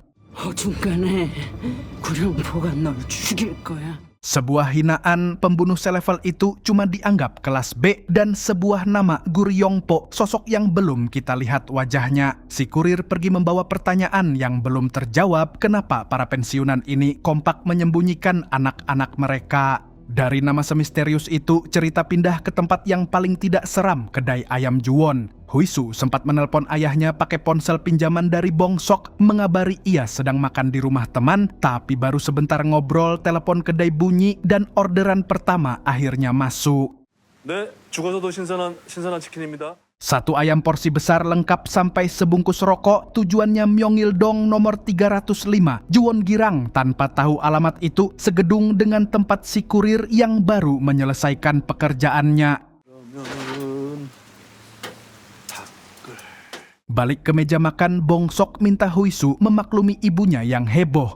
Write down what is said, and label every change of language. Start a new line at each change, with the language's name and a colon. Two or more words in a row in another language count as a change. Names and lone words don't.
Korean: 어중간에 구룡포가 널 죽일 거야.
Indonesian: Sebuah hinaan, pembunuh selevel itu cuma dianggap kelas B dan sebuah nama Guryongpo, sosok yang belum kita lihat wajahnya. Si kurir pergi membawa pertanyaan yang belum terjawab, kenapa para pensiunan ini kompak menyembunyikan anak-anak mereka. Dari nama semisterius itu, cerita pindah ke tempat yang paling tidak seram, kedai ayam Juwon. Huisu sempat menelpon ayahnya pakai ponsel pinjaman dari Bongsok, mengabari ia sedang makan di rumah teman, tapi baru sebentar ngobrol, telepon kedai bunyi dan orderan pertama akhirnya masuk.
Korean: 네, 죽어서도 신선한 치킨입니다.
Indonesian: Satu ayam porsi besar lengkap sampai sebungkus rokok, tujuannya Myeongil-dong nomor 305, Juwon Girang. Tanpa tahu alamat itu, segedung dengan tempat si kurir yang baru menyelesaikan pekerjaannya. Balik ke meja makan, Bongsok minta Huisu memaklumi ibunya yang heboh.